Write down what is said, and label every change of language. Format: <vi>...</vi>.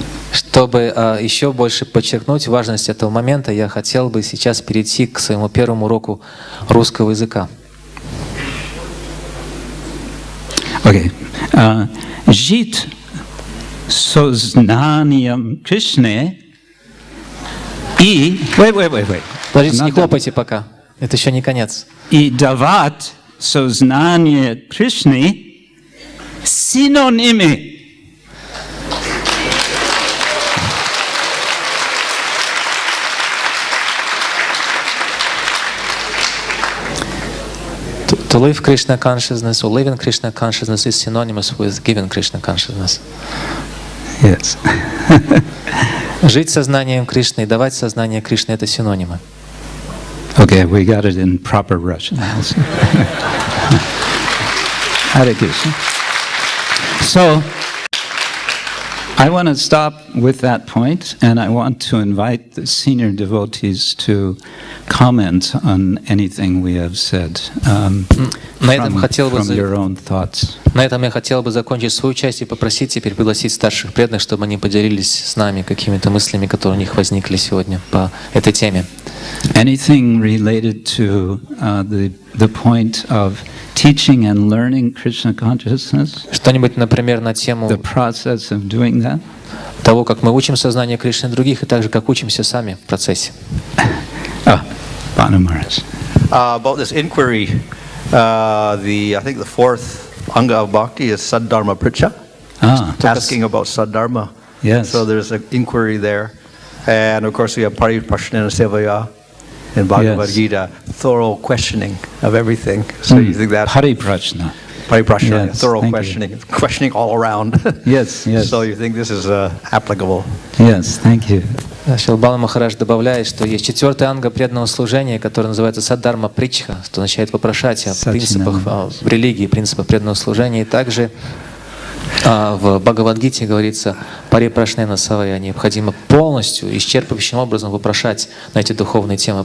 <ru>Чтобы еще больше подчеркнуть важность этого момента, я хотел бы сейчас перейти к своему первому уроку русского языка. Okay. Жит сознанием Кришны и...</ru> <en>Wait.</en> <ru>Подождите, не хлопайте пока. Это еще не конец. И давать сознание Кришны синонимы.</ru> <en>To live Krishna consciousness or living Krishna consciousness is synonymous with giving Krishna consciousness. Yes.</en> <ru>Жить сознанием Кришны и давать сознание Кришны — это синонимы.</ru> <en>Okay, we got it in proper Russian also. Hare Krishna. So, I want to stop with that point, and I want to invite the senior devotees to comment on anything we have said from your own thoughts.</en> <ru>На этом я хотел бы закончить свою часть и попросить теперь пригласить старших преданных, чтобы они поделились с нами какими-то мыслями, которые у них возникли сегодня по этой теме.</ru> <en>Anything related to the point of teaching and learning Krishna consciousness?</en> <ru>Что-нибудь, например, на тему</ru> <en>the process of doing that?</en> <ru>Того, как мы учим сознание Кришны других, и также как учимся сами в процессе.</ru> <en>Bhanu Maharaj. About this inquiry, I think the fourth anga of Bhakti is Saddharma Pricha, asking about Saddharma. Yes. So there's an inquiry there. And of course we have Pariprashnana Sevaya. in Bhagavad Gita, thorough questioning of everything. So you think that Pariprashna. Pariprashna, Yes, thorough thank questioning all around. Yes, yes. So you think this is applicable? Yes, thank you.</en> <ru>Шрила Махарадж добавляет, что есть 4-я анга преданного служения, которая называется саддарма притчха, что означает вопрошать о принципах в религии, принципах преданного служения. И также в Бхагавад-гите говорится парипрашнена савая, необходимо полностью, исчерпывающим образом вопрошать на эти духовные темы.</ru>